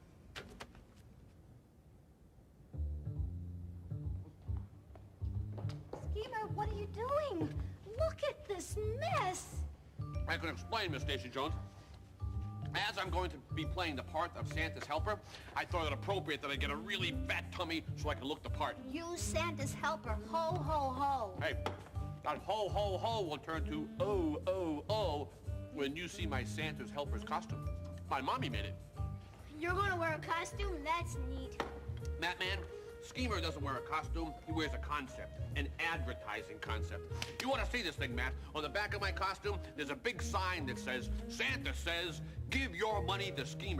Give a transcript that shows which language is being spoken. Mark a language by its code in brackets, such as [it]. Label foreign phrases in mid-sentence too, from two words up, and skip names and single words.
[en] Schemer, what are you doing? Look at this mess. I can explain, Miss Stacy Jones. As I'm going to be playing the part of Santa's helper, I thought it appropriate that I get a really fat tummy so I can look the part. You Santa's helper. Ho, ho, ho. Hey, that ho, ho, ho will turn to oh, oh, oh when you see my Santa's helper's costume. My mommy made it. You're going to wear a costume? That's neat. Matman, Schemer doesn't wear a costume. He wears a concept, an advertising concept. You want to see this thing, Matt? On the back of my costume, there's a big sign that says, Santa says, give your money to Schemer.